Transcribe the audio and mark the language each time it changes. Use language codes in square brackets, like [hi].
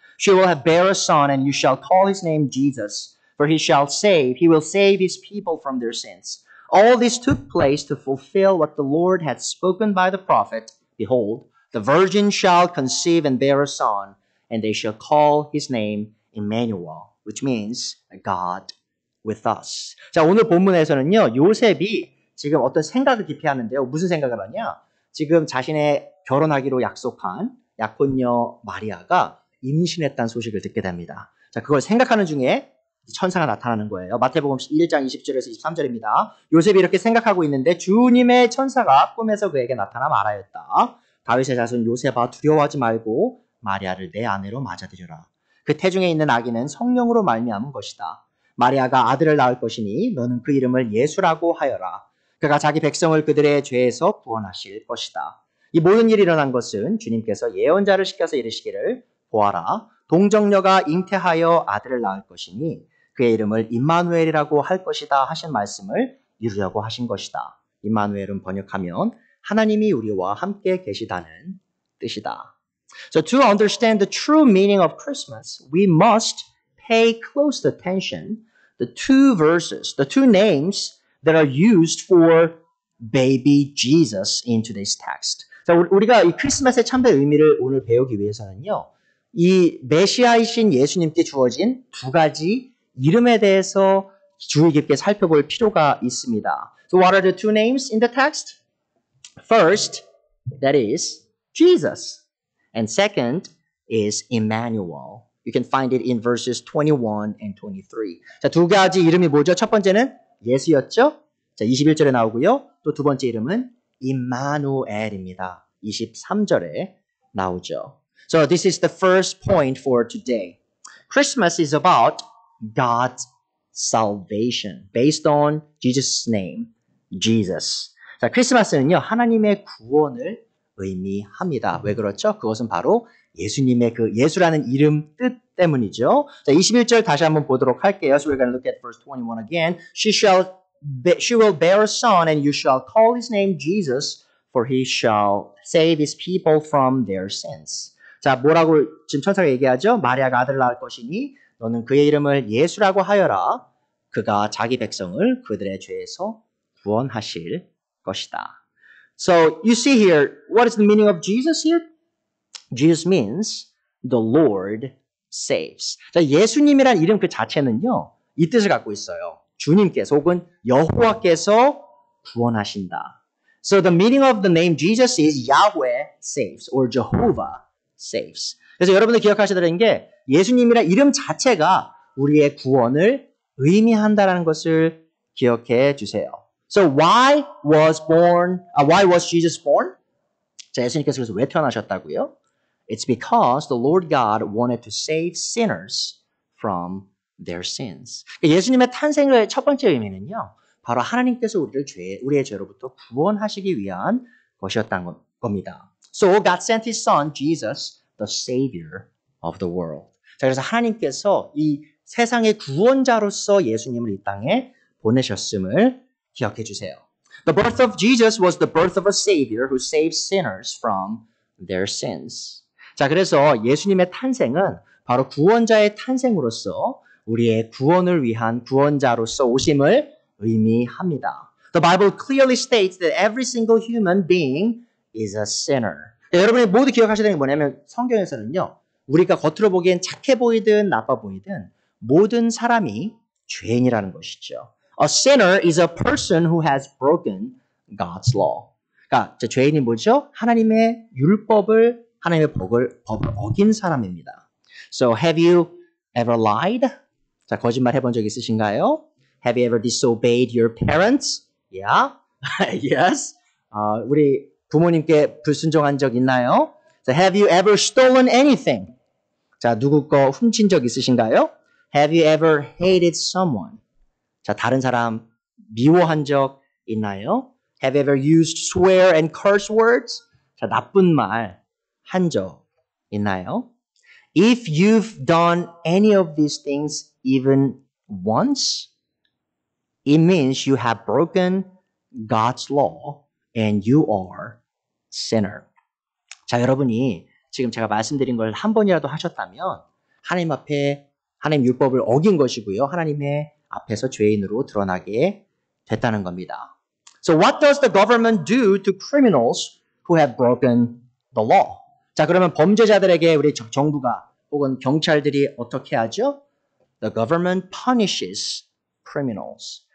[en] She will bear a son, and you shall call his name Jesus, for he will save his people from their sins. All this took place to fulfill what the Lord had spoken by the prophet. Behold, the virgin shall conceive and bear a son, and they shall call his name Emmanuel, which means God with us. [ko] 자, 오늘 본문에서는요, 요셉이 지금 어떤 생각을 깊이 하는데요. 무슨 생각을 하냐? 지금 자신의 결혼하기로 약속한 약혼녀 마리아가 임신했다는 소식을 듣게 됩니다. 자, 그걸 생각하는 중에 천사가 나타나는 거예요. 마태복음 1장 20절에서 23절입니다. 요셉이 이렇게 생각하고 있는데 주님의 천사가 꿈에서 그에게 나타나 말하였다. 다윗의 자손 요셉아, 두려워하지 말고 마리아를 내 아내로 맞아들여라. 그 태중에 있는 아기는 성령으로 말미암은 것이다. 마리아가 아들을 낳을 것이니 너는 그 이름을 예수라고 하여라. 그가 자기 백성을 그들의 죄에서 구원하실 것이다. 이 모든 일이 일어난 것은 주님께서 예언자를 시켜서 이르시기를 보아라. 동정녀가 잉태하여 아들을 낳을 것이니 그의 이름을 임마누엘이라고 할 것이다 하신 말씀을 이루려고 하신 것이다. 임마누엘은 번역하면 하나님이 우리와 함께 계시다는 뜻이다. [en] So to understand the true meaning of Christmas, we must pay close attention to the two names that are used for baby Jesus in today's text. [ko] 자, 우리가 이 크리스마스의 참된 의미를 오늘 배우기 위해서는요, 이 메시아이신 예수님께 주어진 두 가지 이름에 대해서 주의 깊게 살펴볼 필요가 있습니다. [en] So what are the two names in the text? First, that is Jesus. And second is Emmanuel. You can find it in verses 21 and 23. [ko] 자, 두 가지 이름이 뭐죠? 첫 번째는 예수였죠? 자, 21절에 나오고요. 또 두 번째 이름은 임마누엘입니다. 23절에 나오죠. [en] So this is the first point for today. Christmas is about God's salvation based on Jesus' name, Jesus. [ko] 자, 크리스마스는요, 하나님의 구원을 의미합니다. 왜 그렇죠? 그것은 바로 예수님의 그 예수라는 이름 뜻 때문이죠. 자, 21절 다시 한번 보도록 할게요. [en] So we're going to look at verse 21 again. She will bear a son, and you shall call his name Jesus, for he shall save his people from their sins. [ko] 자, 뭐라고 지금 천사가 얘기하죠? 마리아가 아들을 낳을 것이니 너는 그의 이름을 예수라고 하여라. 그가 자기 백성을 그들의 죄에서 구원하실 것이다. [en] So you see here, what is the meaning of Jesus here? Jesus means the Lord saves. [ko] 자, 예수님이란 이름 그 자체는요, 이 뜻을 갖고 있어요. 주님께서 혹은 여호와께서 구원하신다. [en] So the meaning of the name Jesus is Yahweh saves or Jehovah saves. [ko] 그래서 여러분들 기억하셔야 되는 게 예수님이란 이름 자체가 우리의 구원을 의미한다는 것을 기억해 주세요. [en] So why was Jesus born? [ko] 자, 예수님께서 그래서 왜 태어나셨다고요? [en] It's because the Lord God wanted to save sinners from their sins. [ko] 예수님의 탄생의 첫 번째 의미는요, 바로 하나님께서 우리의 죄로부터 구원하시기 위한 것이었던 겁니다. [en] So God sent His Son, Jesus, the Savior of the world. [ko] 자, 그래서 하나님께서 이 세상의 구원자로서 예수님을 이 땅에 보내셨음을 기억해 주세요. [en] The birth of Jesus was the birth of a Savior who saves sinners from their sins. [ko] 자, 그래서 예수님의 탄생은 바로 구원자의 탄생으로서 우리의 구원을 위한 구원자로서 오심을 의미합니다. [en] The Bible clearly states that every single human being is a sinner. [ko] 여러분이 모두 기억하셔야 되는 게 뭐냐면 성경에서는요. 우리가 겉으로 보기엔 착해 보이든 나빠 보이든 모든 사람이 죄인이라는 것이죠. [en] A sinner is a person who has broken God's law. [ko] 그러니까 죄인이 뭐죠? 하나님의 율법을, 하나님의 법을 어긴 사람입니다. [en] So have you ever lied? [ko] 자, 거짓말 해본 적 있으신가요? [en] Have you ever disobeyed your parents? Yeah. Yes. [ko] 우리 부모님께 불순종한 적 있나요? [en] So have you ever stolen anything? [ko] 자, 누구 거 훔친 적 있으신가요? [en] Have you ever hated someone? [ko] 자, 다른 사람 미워한 적 있나요? [en] Have you ever used swear and curse words? [ko] 자, 나쁜 말 한 적 있나요? [en] If you've done any of these things even once, it means you have broken God's law and you are sinner. [ko] 자, 여러분이 지금 제가 말씀드린 걸 한 번이라도 하셨다면 하나님 앞에 하나님 율법을 어긴 것이고요. 하나님의 앞에서 죄인으로 드러나게 됐다는 겁니다. [en] So what does the government do to criminals who have broken the law? [ko] 자, 그러면 범죄자들에게 우리 정부가 혹은 경찰들이 어떻게 하죠? [en] The government punishes criminals.